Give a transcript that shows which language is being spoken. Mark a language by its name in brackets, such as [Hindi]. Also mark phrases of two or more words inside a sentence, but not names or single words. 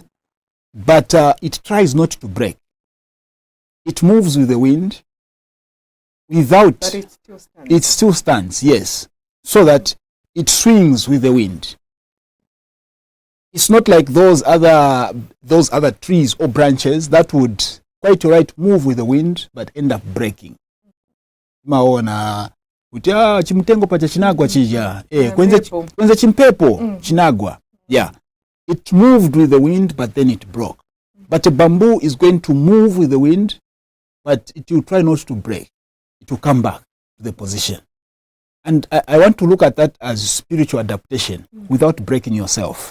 [English] But it tries not to break. It moves with the wind without... But it still stands. It still stands, yes. So that it swings with the wind. It's not like those other trees or branches that would quite right move with the wind but end up breaking. [Nyanja] Maona chimtengo pacha chinagwa chija. Kwenze chimpepo chinagwa. [English] Yeah. It moved with the wind but then it broke. But a bamboo is going to move with the wind, but it will try not to break. It will come back to the position. And I want to look at that as spiritual adaptation without breaking yourself.